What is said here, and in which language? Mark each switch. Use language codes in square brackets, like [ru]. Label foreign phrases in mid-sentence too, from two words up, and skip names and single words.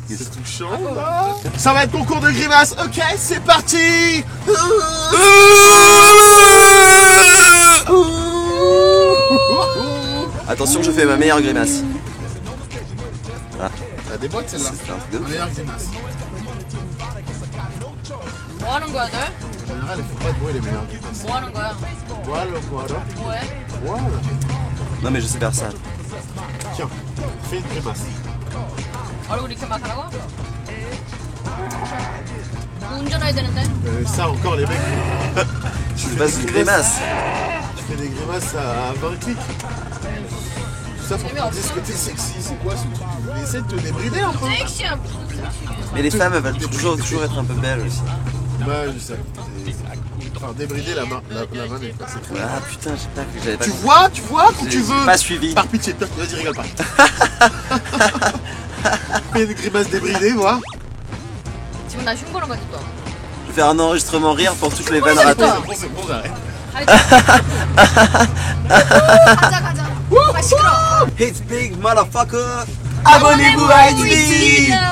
[fr] C'est touchant là. Ça va être concours de grimaces, ok, c'est parti. Attention, je fais ma meilleure grimace. T'as des boîtes celle-là. C'est un truc de ouf. Meilleure grimace. [ko] 뭐 하는 거야, 너? [fr] En général, il faut pas de bruit les meilleures grimaces. [ko] 뭐 하는 거야? [fr] Voilà, voilà. [ko] 뭐해? [fr] Voilà. Non, mais je sais faire ça. Tiens, fais une grimace. [ko] 얼굴 이렇게 막 하라고? 운전해야 되는데? [fr] Ça encore les mecs. Je passe une grimace. Tu fais des grimaces à 20 clics. Tout ça pour te dire que t'es sexy, c'est quoi ce truc? Essaie de te débrider un peu. [ko] 섹시야 무슨 섹시야. [fr] Mais les femmes, elles veulent toujours être un peu belles aussi. Ouais, je sais. Enfin, débrider la main n'est pas c'est très. Ah putain, j'avais pas Tu compris. vois quand tu J'ai veux. pas suivi. Par pitié, vas-y, rigole pas. Fais une grimace débridée, moi. [ko] 지금 나 흉보는 거지 또. [fr] Je vais faire un enregistrement rire pour toutes les vannes ratées. C'est bon, j'arrête. [ko] 가자 가자. 아 시끄러. [en] It's big motherfucker. [fr] Abonnez-vous à XD.